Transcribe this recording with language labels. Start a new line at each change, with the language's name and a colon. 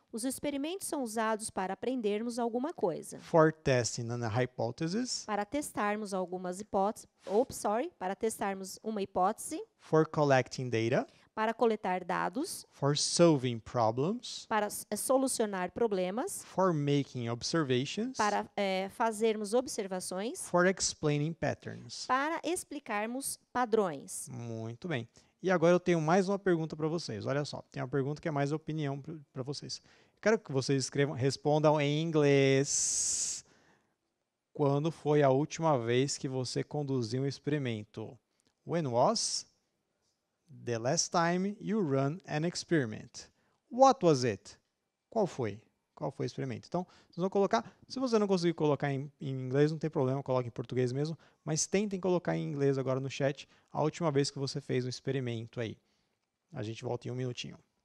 Portuguese: Os experimentos são usados para aprendermos alguma coisa,
English: for testing a hypothesis,
Portuguese: para testarmos algumas hipóteses, para testarmos uma hipótese,
English: for collecting data,
Portuguese: para coletar dados,
English: for solving problems,
Portuguese: para solucionar problemas,
English: for making observations,
Portuguese: para fazermos observações,
English: for explaining patterns.
Portuguese: para explicarmos padrões. Muito bem. E agora eu tenho mais uma pergunta para vocês. Olha só, tem uma pergunta que é mais opinião para vocês. Quero que vocês respondam em inglês. Quando foi a última vez que você conduziu um experimento?
English: When was the last time you ran an experiment? What was it?
Portuguese: Qual foi? Qual foi o experimento? Então, vocês vão colocar, se você não conseguir colocar em inglês, não tem problema, coloque em português mesmo, mas tentem colocar em inglês agora no chat a última vez que você fez um experimento aí. A gente volta em um minutinho.